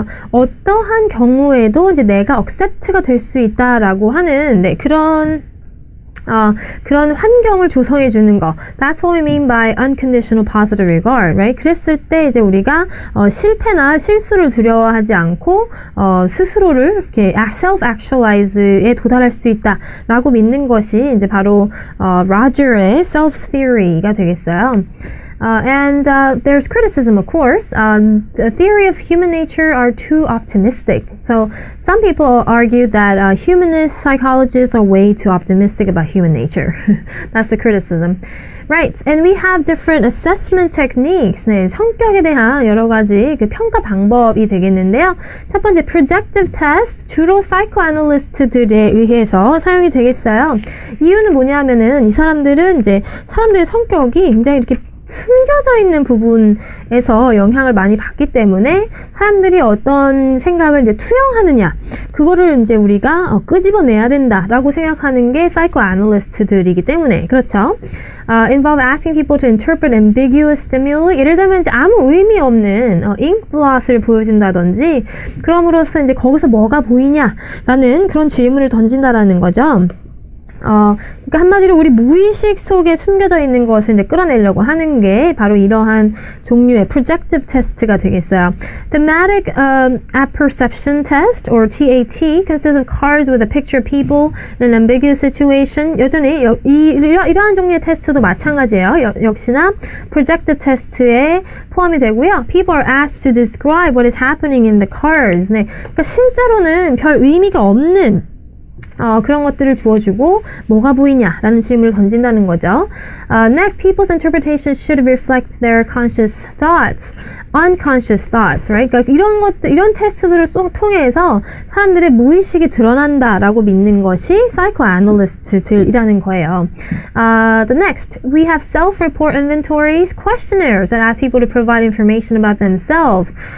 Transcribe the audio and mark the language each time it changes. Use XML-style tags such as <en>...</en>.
<ko>어떠한 경우에도 이제 내가 accept가 될 수 있다라고 하는 그런 환경을 조성해 주는 거.</ko> <en>That's what we mean by unconditional positive regard, right?</en> <ko>그랬을 때 이제 우리가 실패나 실수를 두려워하지 않고 스스로를 이렇게 self-actualize에 도달할 수 있다라고 믿는 것이 이제 바로 로저의 self-theory가 되겠어요.</ko> <en>And there's criticism, of course. The theory of human nature are too optimistic. So some people argue that humanist psychologists are way too optimistic about human nature. That's the criticism. Right, and we have different assessment techniques.</en> <ko>네, 성격에 대한 여러 가지 그 평가 방법이 되겠는데요. 첫 번째, projective test. 주로 psychoanalyst들에 의해서 사용이 되겠어요. 이유는 뭐냐면은 이 사람들은 이제 사람들의 성격이 굉장히 이렇게 숨겨져 있는 부분에서 영향을 많이 받기 때문에 사람들이 어떤 생각을 이제 투영하느냐, 그거를 이제 우리가 끄집어내야 된다라고 생각하는 게 psychoanalyst들이기 때문에 그렇죠.</ko> <en>Involve asking people to interpret ambiguous stimuli.</en> <ko>예를 들면 이제 아무 의미 없는 ink blot을 보여준다든지, 그럼으로써 이제 거기서 뭐가 보이냐라는 그런 질문을 던진다라는 거죠. 그러니까 한마디로 우리 무의식 속에 숨겨져 있는 것을 이제 끌어내려고 하는 게 바로 이러한 종류의 projective test가 되겠어요.</ko> <en>Thematic apperception test, or TAT, consists of cards with a picture of people in an ambiguous situation.</en> <ko>여전히 이러한 종류의 테스트도 마찬가지예요. 역시나 projective test에 포함이 되고요.</ko> <en>People are asked to describe what is happening in the cards.</en> <ko>네, 그러니까 실제로는 별 의미가 없는 그런 것들을 주어주고 뭐가 보이냐라는 질문을 던진다는 거죠.</ko> <en>Next, people's interpretation should reflect their conscious thoughts, unconscious thoughts, right?</en> <ko>그러니까 이런 테스트들을 통해서 사람들의 무의식이 드러난다라고 믿는 것이 psychoanalyst들이라는 거예요.</ko> <en>The next, we have self-report inventories, questionnaires that ask people to provide information about themselves.</en>